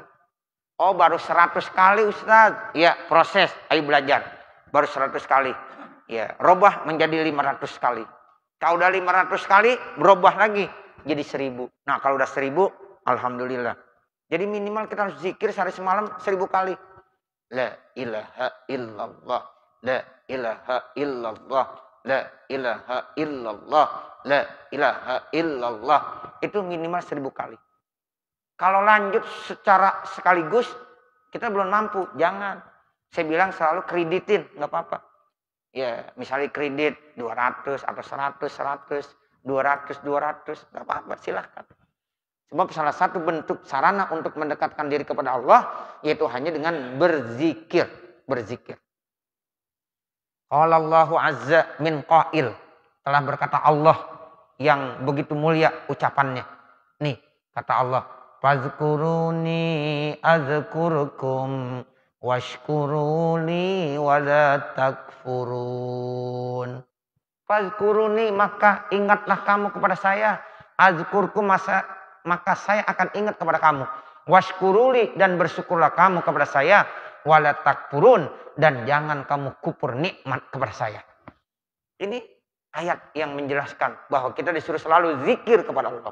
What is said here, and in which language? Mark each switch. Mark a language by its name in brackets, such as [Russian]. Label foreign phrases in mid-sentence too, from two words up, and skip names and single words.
[Indonesian] Oh baru 100 kali Ustaz. Ya proses, ayo belajar. Baru 100 kali. Ya robah menjadi 500 kali. Kalau udah 500 kali, berubah lagi. Jadi 1000. Nah kalau udah 1000, alhamdulillah. Jadi minimal kita harus zikir sehari semalam 1000 kali. [Arabic] لا إله إلا الله لا إله إلا الله. لا إله إلا الله لا إله إلا الله. [Indonesian] Itu minimal 1000 kali. Kalau lanjut secara sekaligus, kita belum mampu. Jangan. Saya bilang selalu kreditin. Nggak apa-apa. Ya misalnya kredit 200 atau 100, 200, 200. Nggak apa-apa. Silahkan. Sebab salah satu bentuk sarana untuk mendekatkan diri kepada Allah yaitu hanya dengan berzikir. Berzikir. [Arabic] قال الله عز من قائل. [Indonesian] Telah berkata Allah yang begitu mulia ucapannya. Nih kata Allah. [Arabic] فاذكروني أذكركم واشكروا لي ولا تكفرون. [Indonesian] Fazkuruni maka ingatlah kamu kepada saya. Azkurkum maka saya akan ingat kepada kamu. Washkuruli dan bersyukurlah kamu kepada saya. [Arabic] ولا تكفرون [Indonesian] dan jangan kamu kufur nikmat kepada saya. Ini ayat yang menjelaskan bahwa kita disuruh selalu zikir kepada Allah.